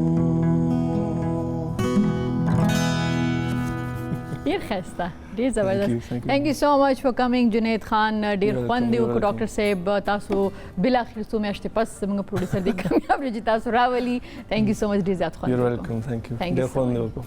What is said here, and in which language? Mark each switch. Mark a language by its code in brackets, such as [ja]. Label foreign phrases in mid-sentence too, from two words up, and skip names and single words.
[ps] ډیر ښایسته ډیر زبردست [en] thank you so much for coming [ps] جنید خان ډیر خوند دی وکړو ډاکټر صاحب تاسو بالاخره څو میاشتې پس زموږ پروډوسر دی کامیاب دی چې تاسو راولي [en] thank you so much [ps] ډیر زیات خوند [en] you welcome thank you [ps] ډیر خوند دی وکړو